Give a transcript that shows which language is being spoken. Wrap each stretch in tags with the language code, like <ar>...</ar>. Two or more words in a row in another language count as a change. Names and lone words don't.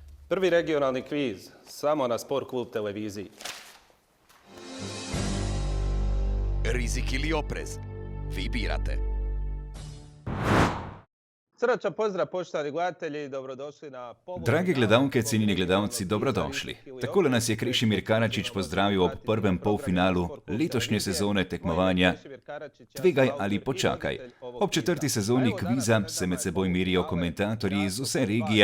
<hr>Prvi regionalni kviz, samo na Sport klub televiziji. Rizik ili oprez? Vi birate. Srdačan pozdrav poštovani gledatelji, dobrodošli na</hr> <sl>Dragi gledalke, cenjeni gledalci, dobrodošli. Takole nas je Krešimir Karačić pozdravil ob prvem polfinalu letošnje sezone tekmovanja Tvegaj ali počakaj. Ob četrti sezoni kviza se med seboj merijo komentatorji iz vse regije.</sl>